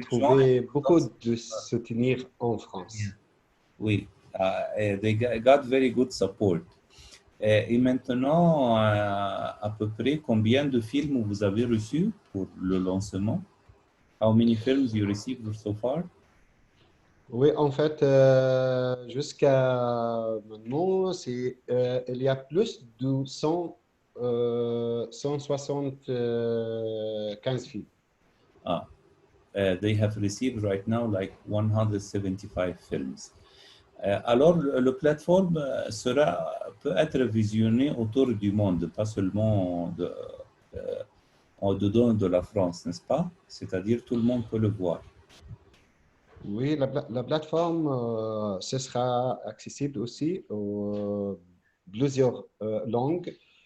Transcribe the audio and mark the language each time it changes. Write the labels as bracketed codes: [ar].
[fr] trouvé beaucoup de soutenir en France. [en] oui, they got very good support. [fr] Et maintenant, à peu près, combien de films vous avez reçus pour le lancement? [en] How many films you received so far? [fr] Oui, en fait, jusqu'à maintenant, il y a plus de 175 films. [en] Ah, they have received right now like 175 films. [fr] Alors, le plateforme peut être visionné autour du monde, pas seulement en dedans de la France, n'est-ce pas? C'est-à-dire tout le monde peut le voir. Oui, la plateforme, ce sera accessible aussi aux plusieurs langues.